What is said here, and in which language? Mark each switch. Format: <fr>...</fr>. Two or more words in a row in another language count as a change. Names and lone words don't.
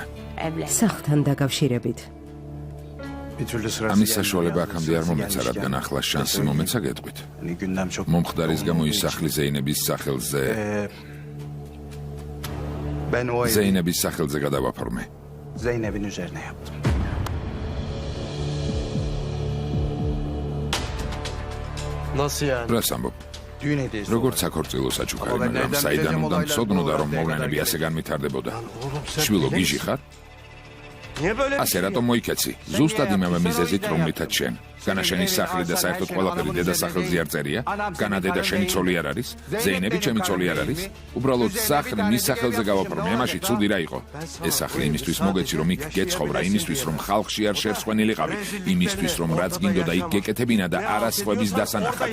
<tr>Evlen.</tr> <ka>სახლთან დაკავშირებით. ამის საშუალება აქამდე არ მომეცა, რადგან ახლა შანსი მომეცა გეტყვით. მომხდარის გამო ის სახლი ზეინების სახელზე, ზეინების სახელზე გადავაფორმე.</ka> <tr>Zeynep'in üzerine yaptım. Nasıl yani?</tr> <ka>რას ამბობ?</ka> <tr>Düğün hediyesi</tr> <ka>როგორც საქორწილო საჩუქარი, მაგრამ საიდან უნდა მცოდნოდა რომ მოვლენები ასე განვითარდებოდა? შვილო გიჟი ხარ?</ka> <tr>Niye böyle bir</tr> <ka>ასე</ka> <tr>şey?</tr> <ka>რატომ მოიქეცი? ზუსტად იმავე მიზეზით, რომლითაც შენ. განა შენი სახლი და საერთოდ ყველაფერი დედა სახელზე არ წერია? განა დედა შენი ცოლი არ არის? ზეინები ჩემი ცოლი არ არის? უბრალოდ სახლი მის სახელზე გავაფორმე, ამაში ცუდი რა იყო? ეს სახლი იმისთვის მოგეცი, რომ იქ გეცხოვრა, იმისთვის, რომ ხალხში არ შერცხვენილიყავი, იმისთვის, რომ რაც გინდოდა იქ გეკეთებინა და არა სხვების დასანახად.</ka>